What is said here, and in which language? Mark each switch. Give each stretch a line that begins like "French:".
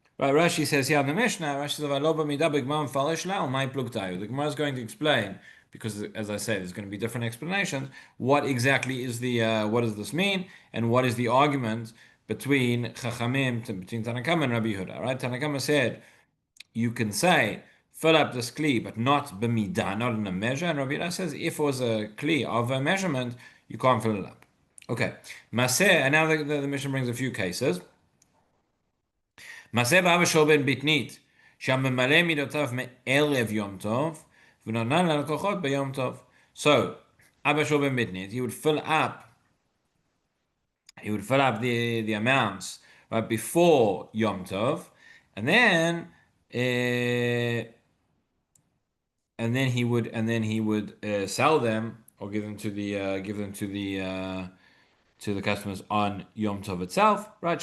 English: Right, Rashi says here in the Mishnah, Rashi says, the Gemara is going to explain, because as I say, there's going to be different explanations, what exactly is what does this mean, and what is the argument between Chachamim, between Tanakama and Rabbi Yehuda, right? Tanakama said, you can say, fill up this kli, but not b'midah, not in a measure, and Rabbi Yehuda says, if it was a kli of a measurement, you can't fill it up. Okay, Maseh, and now the Mishnah brings a few cases.
Hebrew: מעשה באבא שלו בן ביתנית, שהממלא מידותיו מערב יום טוב, ונותן ללקוחות ביום טוב.
English: So, Abba Shul ben Bitnit, he would fill up the amounts right before Yom Tov, and then he would sell them or give them to the customers on Yom Tov itself. Right?